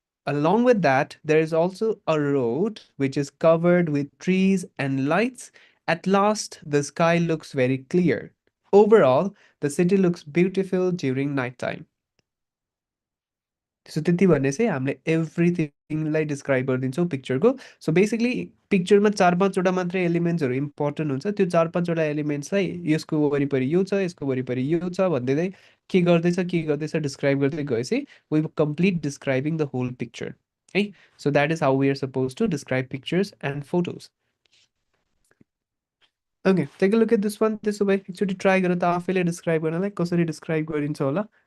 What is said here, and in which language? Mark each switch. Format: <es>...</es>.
<en>Along with that, there is also a road which is covered with trees and lights. At last, the sky looks very clear. Overall, the city looks beautiful during nighttime.</en> <ne>So त्यति भने चाहिँ हामीले एभ्रिथिङलाई describe गरिदिन्छौँ पिक्चरको। So basically पिक्चरमा 4-5वटा मात्रै एलिमेन्ट्सहरू important हुन्छ। त्यो 4-5वटा एलिमेन्ट्सलाई यसको वरिपरि यो छ, यसको वरिपरि यो छ भन्दै के गर्दैछ डिस्क्राइब गर्दै गएपछि</ne> <en>we complete describing the whole picture</en> <ne>है।</ne> <en>So that is how we are suppose to describe pictures and photos. Okay, take a look at this one.</en> <ne>त्यसो भए एकचोटि ट्राई गर त आफैले डिस्क्राइब गर्नलाई कसरी डिस्क्राइब गरिन्छ होला।</ne>